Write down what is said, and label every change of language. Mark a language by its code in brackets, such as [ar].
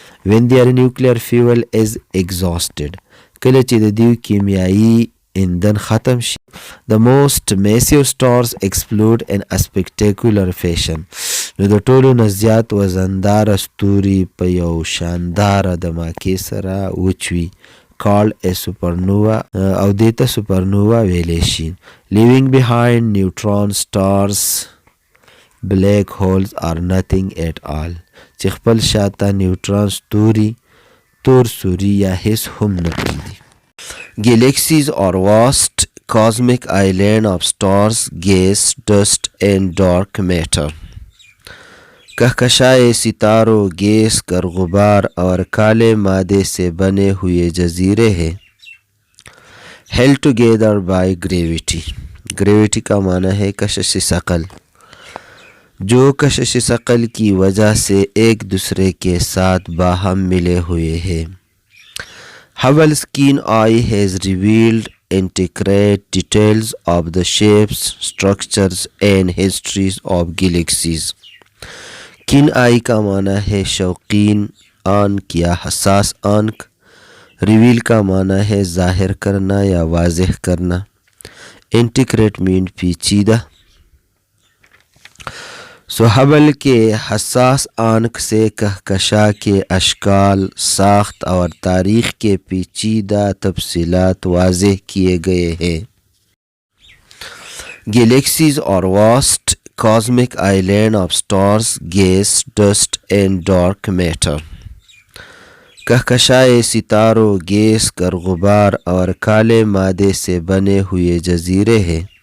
[en] when their nuclear fuel is exhausted، [ps] کله چې د دیو کیمیایی ایندھن ختم شي [en] the most massive stars explode in a spectacular fashion، [ps] نو د ټولو نه زیات وزندار ستوري په یو شاندار دھماکې سره وچوي [en] called a supernova، [ps] او دیتا سپرنووا ویلی شي. [en] leaving behind neutron stars، black holes are nothing at all، [ps] چې خپل شاته نیوټران ستوري، تور سوري یا هیڅ هم نه پرېږدي. [en] galaxies are vast cosmic island of stars، gas، dust and dark matter، [ur] کہکشائے ستاروں، گیس، غبار اور کالے مادے سے بنے ہوئے جزیرے ہیں. [en] held together by gravity، [ur] gravity کا معنی ہے کشش ثقل، جو کشش ثقل کی وجہ سے ایک دوسرے کے ساتھ باہم ملے ہوئے ہیں. [en] Hubble's keen eye has revealed intricate details of the shapes، structures and histories of galaxies. [ur] Can I کا معنی ہے شوقین آنکھ یا حساس آنکھ. ریویل کا معنی ہے ظاہر کرنا یا واضح کرنا. انٹیگریٹ مین پیچیدہ. ہبل کے حساس آنکھ سے کہکشاں کے اشکال، ساخت اور تاریخ کے پیچیدہ تفصیلات واضح کیے گئے ہیں۔ گلیکسیز اور vast [en] cosmic island of stars, gas, dust and dark matter۔ [ur] کہکشائے ستاروں، گیس، گرغبار اور کالے مادے سے بنے ہوئے جزیرے ہیں۔